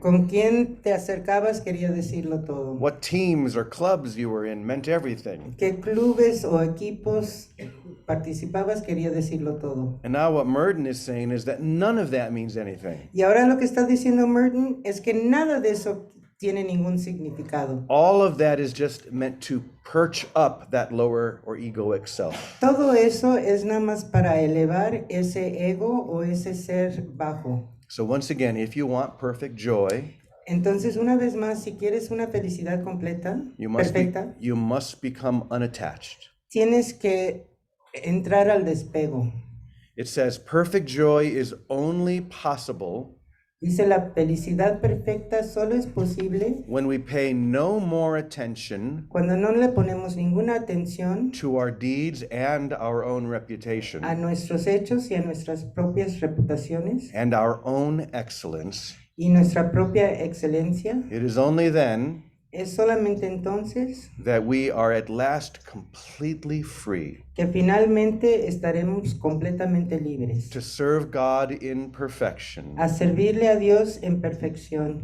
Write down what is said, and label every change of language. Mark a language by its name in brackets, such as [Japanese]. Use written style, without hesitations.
[Spanish] Con quién te acercabas quería decirlo todo. [English] What teams or clubs you were in meant everything. [Spanish] Qué clubes o equipos participabas quería decirlo todo. [English] And now what Merton is saying is that none of that means anything. [Spanish] Y ahora lo que está diciendo Merton es que nada de eso tiene ningún significado. [English] All of that is just meant to perch up that lower or egoic self. [Spanish] Todo eso es nada más para elevar ese ego o ese ser bajo. [English] So once again, if you want perfect joy, [Spanish] Entonces, una vez más, si quieres una felicidad completa, perfecta, [English] you must become unattached. [Spanish] tienes que entrar al despego. [English] It says perfect joy is only possible [Spanish] Dice, la felicidad perfecta solo es posible [English] when we pay no more attention [Spanish] cuando no le ponemos ninguna atención [English] to our deeds and our own reputation [Spanish] a nuestros hechos y a nuestras propias reputaciones [English] and our own excellence. [Spanish] y nuestra propia excelencia. [English] It is only then [Spanish] Es solamente entonces [English] that we are at last completely free [Spanish] que finalmente estaremos completamente libres [English] to serve God in perfection [Spanish] a servirle a Dios en perfección,